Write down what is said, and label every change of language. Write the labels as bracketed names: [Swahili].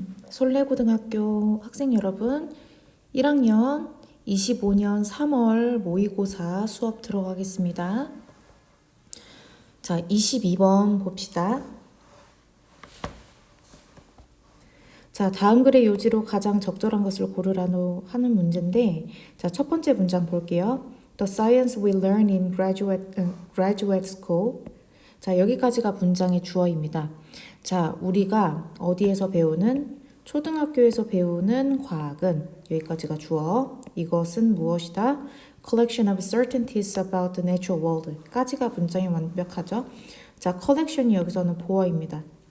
[Korean] 솔레고등학교 학생 여러분, 1학년 25년 3월 모의고사 수업 들어가겠습니다. 자, 22번 봅시다. 자, 다음 글의 요지로 가장 적절한 것을 고르라고 하는 문제인데, 자, 첫 번째 문장 볼게요. [English] The science we learn in graduate school. [Korean] 자, 여기까지가 문장의 주어입니다. 자, 우리가 어디에서 배우는 초등학교에서 배우는 과학은 여기까지가 주어. 이것은 무엇이다? [English] Collection of certainties about the natural world. [Korean] 까지가 문장이 완벽하죠. 자, collection이 여기서는 보어입니다.